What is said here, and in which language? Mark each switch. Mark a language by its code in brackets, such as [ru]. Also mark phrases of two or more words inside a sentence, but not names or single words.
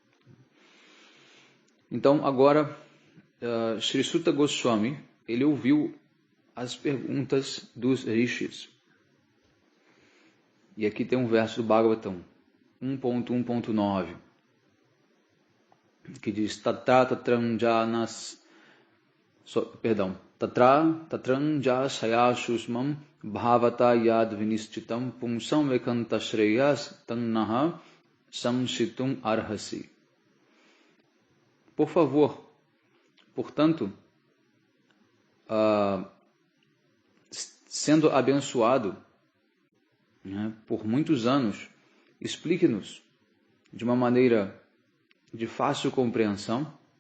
[pt] Então, agora, Sri Suta Goswami, ele ouviu as perguntas dos rishis. E aqui tem um verso do Bhagavatam, 1.1.9, que diz [sa] तत्राञ्ज सयशुस्मं भवता यद् विनिश्चितं पुंसां वेकान्त श्रेयस् तन्नः शंसितुम् अर्हसि. [pt] Por favor, portanto, sendo abençoado, né, por muitos anos, explique-nos de uma maneira de fácil compreensão